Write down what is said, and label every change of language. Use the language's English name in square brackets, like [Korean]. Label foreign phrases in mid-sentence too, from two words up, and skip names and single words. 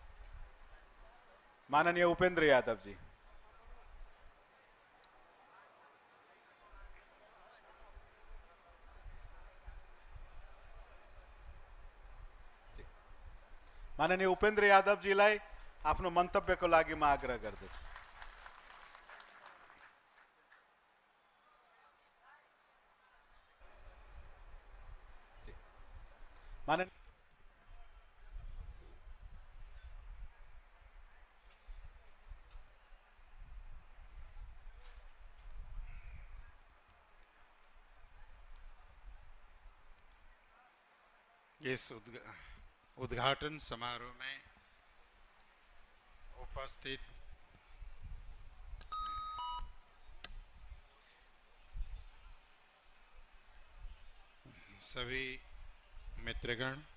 [Nepali] माननीय उपेन्द्र यादवजी। माननीय उपेन्द्र यादवजीलाई आफ्नो मन्तव्यको लागि म आग्रह गर्दछु। माननीय [Hindi] इस उद्घाटन समारोह में उपस्थित सभी मित्रगण,